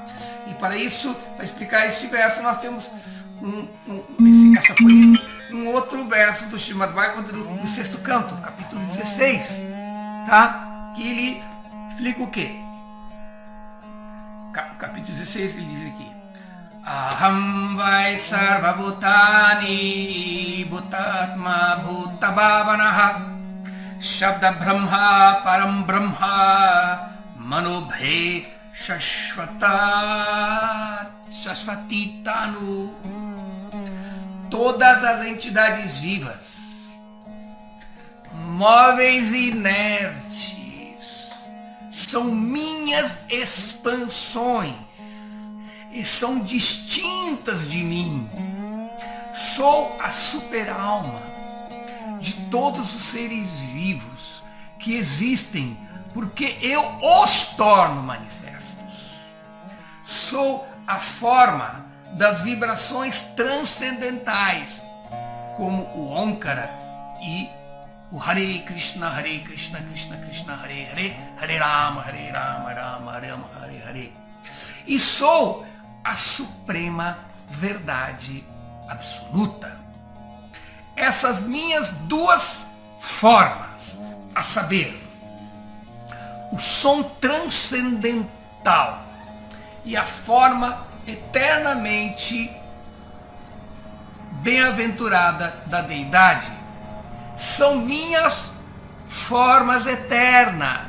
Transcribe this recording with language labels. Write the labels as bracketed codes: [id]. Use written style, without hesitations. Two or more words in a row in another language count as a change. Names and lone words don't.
[pt] E para isso, para explicar este verso, nós temos essa foi um outro verso do Srimad Bhagavatam do sexto canto, capítulo 16, tá? Que ele explica o quê? Capítulo 16, ele diz aqui: [sa] अहं वै सर्वभूतानि भूतात्मा भूतभावनः शब्दब्रह्म परं ब्रह्म ममोभे शाश्वती तनू. [pt] Todas as entidades vivas, móveis e inertes, são minhas expansões e são distintas de mim. Sou a super-alma de todos os seres vivos que existem porque eu os torno manifestos. Sou a forma das vibrações transcendentais, como o Omkara e o [sa] हरे कृष्ण कृष्ण कृष्ण हरे हरे हरे राम राम राम हरे हरे. [pt] E sou a suprema verdade absoluta. Essas minhas duas formas, a saber, o som transcendental e a forma eternamente bem-aventurada da deidade, são minhas formas eternas.